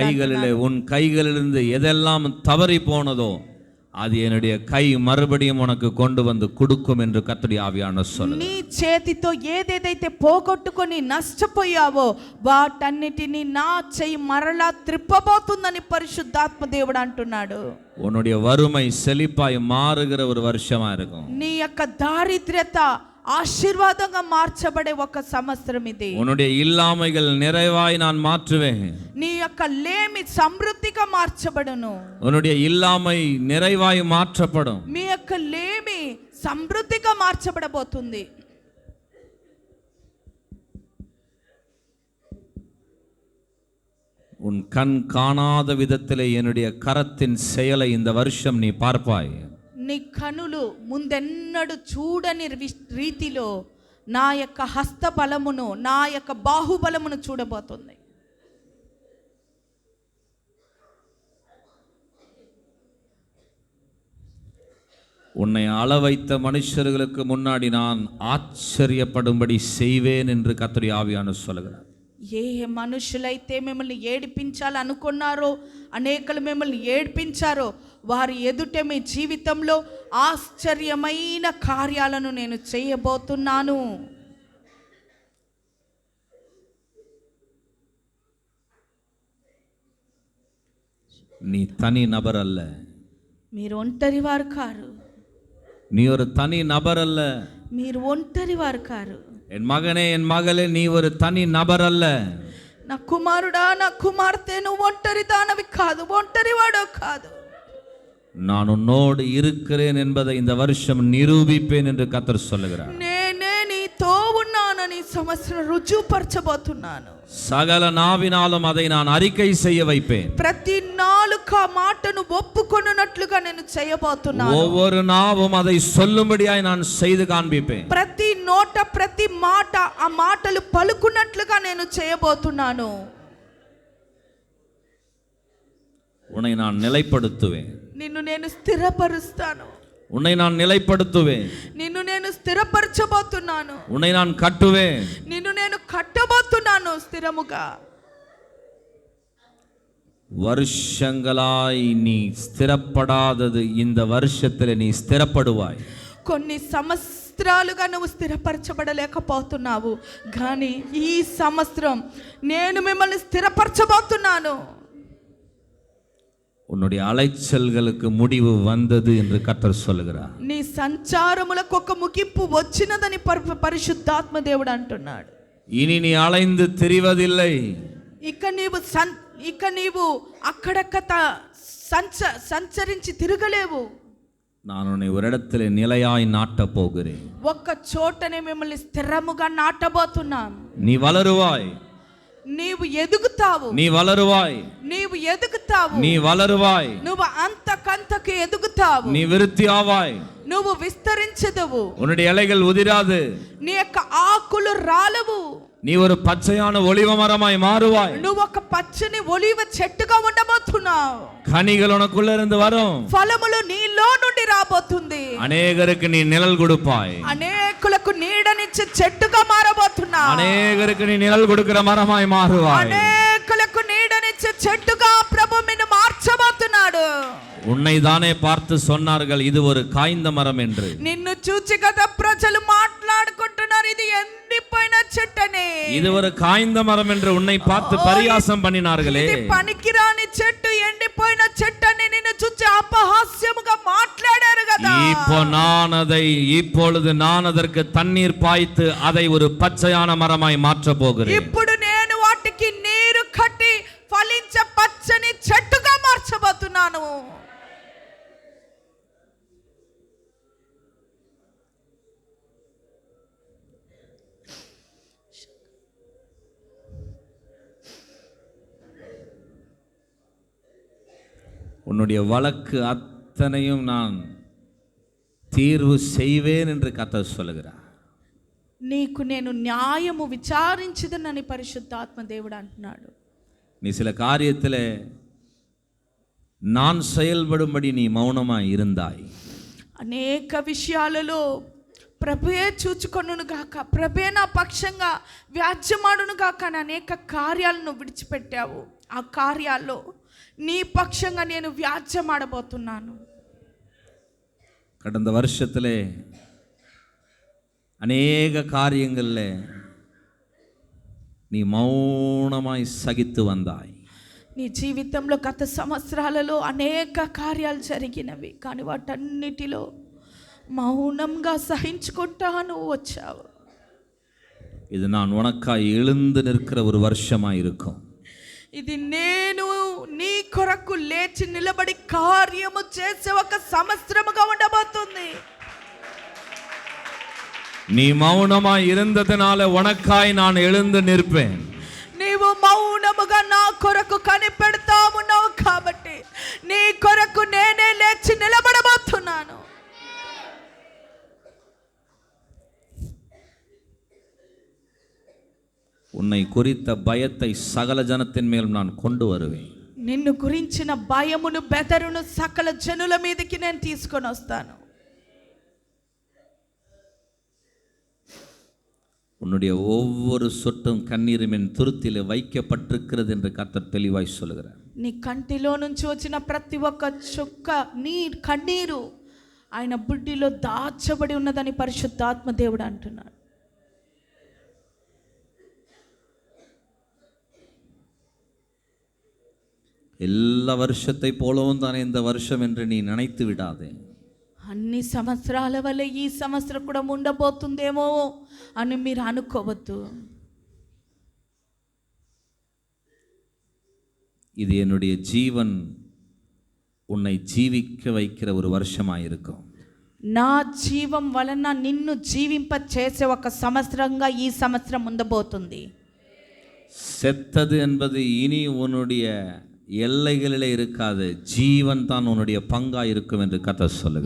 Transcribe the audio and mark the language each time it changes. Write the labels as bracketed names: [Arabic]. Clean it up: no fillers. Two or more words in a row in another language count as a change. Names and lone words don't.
[Tamil] கைகளிலே உன் கைகளிலிருந்து எதெல்லாம் தவறி போனதோ அது என்னுடைய கை மறுபடியும் உனக்கு கொண்டு வந்து கொடுக்கும் என்று கர்த்தருடைய ஆவியானவர் சொல்லுகிறார். [Telugu] నీ చేతితో ఏదేదైతే పోగొట్టుకొని నష్టపోయావో వాటన్నిటిని నా చెయ్యి మరలా త్రిప్పబోతుందని పరిశుద్ధాత్మ దేవుడు అంటున్నాడు. [Tamil] உன்னுடைய வறுமை செழிப்பாய் மாறுகிற ஒரு வருஷமா இருக்கும். [Telugu] నీ యొక్క దారిద్ర్యత ఆశీర్వాదంగా మార్చబడే ఒక సంవత్సరం ఇది. [Tamil] உன்னுடைய இல்லாமைகள் நிறைவாய் நான் மாற்றுவேன். [Telugu] నీ యొక్క లేమి సమృద్ధిగా మార్చబడును. [Tamil] உன்னுடைய இல்லாமை நிறைவாய் மாற்றப்படும். [Telugu] మీ యొక్క లేమి సమృద్ధిగా మార్చబడబోతుంది. [Tamil] உன் கண் காணாத விதத்திலே என்னுடைய கரத்தின் செயலை இந்த வருஷம் நீ பார்ப்பாய். [Telugu] నీ కనులు ముందెన్నడు చూడని రీతిలో నా యొక్క హస్త బలమును నా యొక్క బాహుబలమును చూడబోతుంది. [Tamil] உன்னை அள வைத்த மனுஷர்களுக்கு முன்னாடி நான் ஆச்சரியப்படும்படி செய்வேன் என்று கர்த்தருடைய ஆவியானவர் சொல்லுகிறார். [Telugu] ఏ మనుషులైతే మిమ్మల్ని ఏడిపించాలనుకున్నారో, అనేకలు మిమ్మల్ని ఏడిపించారో వారి ఎదుట మీ జీవితంలో ఆశ్చర్యమైన కార్యాలను నేను చేయబోతున్నాను. [Tamil] நீ தனி நபர் அல்ல, [Telugu] మీరు ఒంటరి వారు కారు, [Tamil] நீ ஒரு தனி நபர் அல்ல. [Telugu] మీరు ఒంటరి వారు కారు. [Tamil] என் மகனே, என் மகளே, நீ ஒரு தனி நபர் அல்ல. [Telugu] నా కుమారుడా, నా కుమార్తె, నువ్వు ఒంటరి దానవి కాదు, ఒంటరి వాడో కాదు. [Tamil] நான் உன்னோடு இருக்கிறேன் என்பதை இந்த வருஷம் நிரூபிப்பேன் என்று கர்த்தர் சொல்லுகிறார். [Telugu] నేనే నీతో ఉన్నానని సంవత్సరం రుజువుపరచబోతున్నాను. [Tamil] சகல நாவினாலும் அதை நான் அறிக்கை செய்ய வைப்பேன். [Telugu] ప్రతి నాలుక మాటను ఒప్పుకొనున్నట్లుగా నేను చేయబోతున్నాను. [Tamil] ஒவ்வொரு நாவும் அதை சொல்லும்படியாய் நான் செய்து காண்பிப்பேன். [Telugu] ప్రతి నోట ప్రతి మాట ఆ మాటలు పలుకున్నట్లుగా నేను చేయబోతున్నాను. [Tamil] உன்னை நான் நிலைப்படுத்துவேன். [Telugu] నిన్ను నేను స్థిరపరుస్తాను. [Tamil] உன்னை நான் நிலைப்படுத்துவேன். [Telugu] నిన్ను నేను స్థిరపరచబోతున్నాను. [Tamil] உன்னை நான் கட்டுவேன். [Telugu] నిన్ను నేను కట్టబోతున్నాను స్థిరముగా. [Tamil] வருஷங்களாய் நீ ஸ்திரப்படாதது இந்த வருஷத்தில் நீ ஸ்திரப்படுவாய். [Telugu] కొన్ని సంవత్సరాలుగా నువ్వు స్థిరపరచబడలేకపోతున్నావు, కానీ ఈ సంవత్సరం నేను మిమ్మల్ని స్థిరపరచబోతున్నాను. [Tamil] உன்னுடைய அலைச்சல்களுக்கு முடிவு வந்தது என்று கர்த்தர் சொல்லுகிறார். [Telugu] నీ సంచారములకు ఒక ముగింపు వచ్చినదని పరిశుద్ధాత్మ దేవుడు అంటున్నాడు. [Tamil] இனி நீ அலைந்து திரிவதில்லை. [Telugu] ఇక నీవు అక్కడక్క సంచరించి తిరగలేవు. [Tamil] நான் உன்னை ஒரு இடத்துல நிலையாய் நாட்டப் போகிறேன். [Telugu] ఒక్క చోటనే మిమ్మల్ని స్థిరముగా నాటబోతున్నాను. [Tamil] நீ வளருவாய். [Telugu] నీవు ఎదుగుతావు. [Tamil] நீ வளருவாய். [Telugu] నీవు ఎదుగుతావు. [Tamil] நீ வளருவாய். [Telugu] నువ్వు అంతకంతకు ఎదుగుతావు. [Tamil] நீ விருத்தி ஆவாய். [Telugu] నువ్వు విస్తరించదువు. [Tamil] உன்னுடைய இலைகள் உதிராது. [Telugu] నీ యొక్క ఆకులు రాలవు. [Tamil] நீ ஒரு பச்சையான ஒலிவ மரமாய் மாறுவாய். [Telugu] నువ్వు ఒక పచ్చని ఒలివ చెట్టుగా ఉండబోతున్నావు. [Tamil] கனிகள் உனக்குள்ள இருந்து வரும். [Telugu] ఫలములు నీలో నుండి రాబోతుంది. [Tamil] அநேகருக்கு நீ நிழல் கொடுப்பாய். [Telugu] అనేకులకు నీడనిచ్చే చెట్టుగా మారబోతున్నావు. [Tamil] அநேகருக்கு நீ நிழல் கொடுக்கிற மரமாய் மாறுவாய். [Telugu] అనేకులకు నీడనిచ్చే చెట్టుగా ప్రభు నిన్ను మార్చబోతున్నాడు. [Tamil] உன்னை தானே பார்த்து சொன்னார்கள் இது ஒரு காய்ந்த மரம் என்று. [Telugu] నిన్ను చూచి కదా ప్రజలు మాట్లాడుకుంటున్నారు, ఇది ఎండిపోయిన చెట్టని. [Tamil] இது ஒரு காய்ந்த மரம் என்று உன்னை பார்த்து பரியாசம் பண்ணினார்களே. [Telugu] ఇది పనికిరాని చెట్టు, ఎండిపోయిన చెట్టని నిన్ను చూచి అపహాస్యముగా మాట్లాడారు కదా. [Tamil] இப்பொழுது நான் அதற்கு தண்ணீர் பாய்த்து அதை ஒரு பச்சையான மரமாய் மாற்ற போகிறேன். [Telugu] ఇప్పుడు నేను వాటికి నీరు కట్టి ఫలించే పచ్చని చెట్టుగా మార్చబోతున్నాను. [Tamil] உன்னுடைய வழக்கு அத்தனையும் நான் தீர்வு செய்வேன் என்று கர்த்தர் சொல்லுகிறார். [Telugu] నీకు నేను న్యాయము విచారించదనని పరిశుద్ధాత్మ దేవుడు అంటున్నాడు. [Tamil] நீ சில காரியத்தில் நான் செயல்படும்படி நீ மௌனமாய் இருந்தாய். [Telugu] అనేక విషయాలలో ప్రభుయే చూచుకొనును గాక, ప్రభే నా పక్షంగా వ్యాజ్యమాడును గాక అని అనేక కార్యాలను విడిచిపెట్టావు. ఆ కార్యాల్లో నీ పక్షంగా నేను వ్యాజ్యమాడబోతున్నాను. [Tamil] கடந்த வருஷத்தில் அநேக காரியங்களில் நீ மௌனமாய் சகித்து வந்தாய். [Telugu] నీ జీవితంలో గత సంవత్సరాలలో అనేక కార్యాలు జరిగినవి, కానీ వాటన్నిటిలో మౌనంగా సహించుకుంటాను వచ్చావు. [Tamil] இது நான் உனக்காய் எழுந்து நிற்கிற ஒரு வருஷமாக இருக்கும். [Telugu] ఇది నేను నీ కొరకు లేచి నిలబడి కార్యము చేసే ఒక సంవత్సరముగా ఉండబోతుంది. [Tamil] நீ மௌனமாய் இருந்ததனால உனக்காய் நான் எழுந்து நிற்பேன். [Telugu] నీవు మౌనముగా నా కొరకు కనిపెడతా ఉన్నావు కాబట్టి నీ కొరకు నేనే లేచి నిలబడబోతున్నాను. [Tamil] உன்னை குறித்த பயத்தை சகல ஜனத்தின் மேல் நான் கொண்டு வருவேன். [Telugu] నిన్ను గురించిన భయమును బెదరును సకల జనుల మీదకి నేను తీసుకొని వస్తాను. [Tamil] உன்னுடைய ஒவ்வொரு சொட்டும் கண்ணீரும் என் துருத்திலே வைக்கப்பட்டிருக்கிறது என்று கர்த்தர் தெளிவாய் சொல்லுகிறார். [Telugu] నీ కంటిలో నుంచి వచ్చిన ప్రతి ఒక్క చుక్క నీ కన్నీరు ఆయన బుడ్డిలో దాచబడి ఉన్నదని పరిశుద్ధాత్మ దేవుడు అంటున్నాడు. [Tamil] எல்லா வருஷத்தை போலவும் தானே இந்த வருஷம் என்று நீ நினைத்து விடாதே. [Telugu] అన్ని సంవత్సరాల వల్ల ఈ సంవత్సరం కూడా ఉండబోతుందేమో అని మీరు అనుకోవద్దు. [Tamil] இது என்னுடைய ஜீவன் உன்னை ஜீவிக்க வைக்கிற ஒரு வருஷமாக இருக்கும். [Telugu] నా జీవం వలన నిన్ను జీవింప చేసే ఒక సంవత్సరంగా ఈ సంవత్సరం ఉండబోతుంది. [Tamil] செத்தது என்பது இனி உன்னுடைய எல்லைகளிலே இருக்காது, ஜீவன் தான் உன்னுடைய பங்கா இருக்கும் என்று கர்த்தர் சொல்லுகிறார்.